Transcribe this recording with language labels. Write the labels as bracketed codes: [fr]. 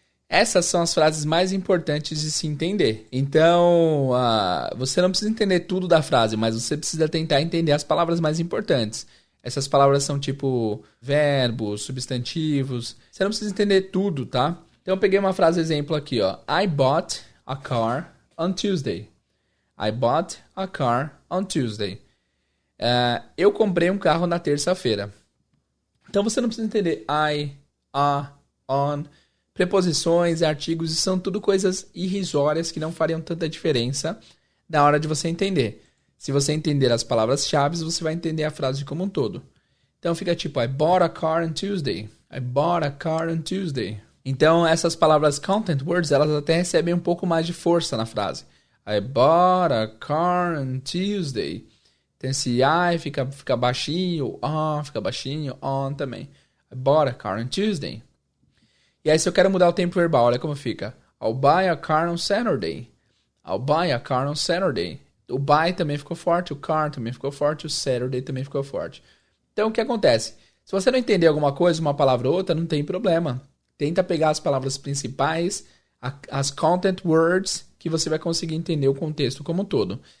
[pt] Essas são as frases mais importantes de se entender. Então, você não precisa entender tudo da frase, mas você precisa tentar entender as palavras mais importantes. Essas palavras são tipo verbos, substantivos. Você não precisa entender tudo, tá? Então, eu peguei uma frase exemplo aqui, ó. [en] I bought a car on Tuesday. I bought a car on Tuesday. [pt] Eu comprei um carro na terça-feira. Então, você não precisa entender I, a, on. Preposições, artigos, são tudo coisas irrisórias que não fariam tanta diferença na hora de você entender. Se você entender as palavras-chave, você vai entender a frase como um todo. Então fica tipo, [en] I bought a car on Tuesday. I bought a car on Tuesday. [pt] Então essas palavras content words, elas até recebem um pouco mais de força na frase. [en] I bought a car on Tuesday. [pt] Então esse I fica baixinho, on fica baixinho, on também. [en] I bought a car on Tuesday. [pt] E aí, se eu quero mudar o tempo verbal, olha como fica. [en] I'll buy a car on Saturday. I'll buy a car on Saturday. [pt] O buy também ficou forte, o car também ficou forte, o Saturday também ficou forte. Então, o que acontece? Se você não entender alguma coisa, uma palavra ou outra, não tem problema. Tenta pegar as palavras principais, as content words, que você vai conseguir entender o contexto como um todo.